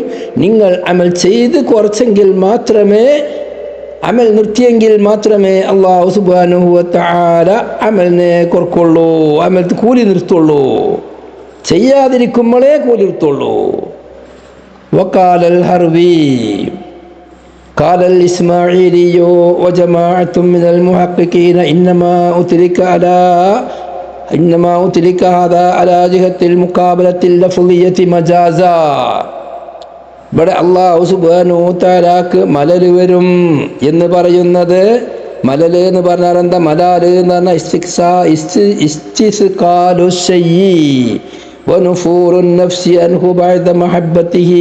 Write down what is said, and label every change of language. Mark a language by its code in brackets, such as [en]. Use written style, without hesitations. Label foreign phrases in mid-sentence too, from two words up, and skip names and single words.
[ml] നിങ്ങൾ അമൽ ചെയ്ത് കുറച്ചെങ്കിൽ മാത്രമേ, അമൽ നിർത്തിയെങ്കിൽ മാത്രമേ [ar] الله سبحانه وتعالى [ml] അമലിനെ കുറക്കുള്ളൂ, അമൽ കൂലി നിർത്തുള്ളൂ. ചെയ്യാതിരിക്കുമ്പോഴേ കൂലി നിർത്തുള്ളൂ. [ar] وقال الهروي قال الإسماعيلي وجماعة من المحققين إنما أترك هذا على جهة المقابلة اللفظية مجازا. [ml] ഇവിടെ [ar] الله سبحانه و [ml] തആലക്ക് മലൽ വരും എന്ന് പറയുന്നത്, മലൽ എന്ന് പറഞ്ഞാൽ എന്താ? മലാല് എന്ന് പറഞ്ഞാൽ [ar] استثقال الشيء ونفور النفس عنه بعد محبته.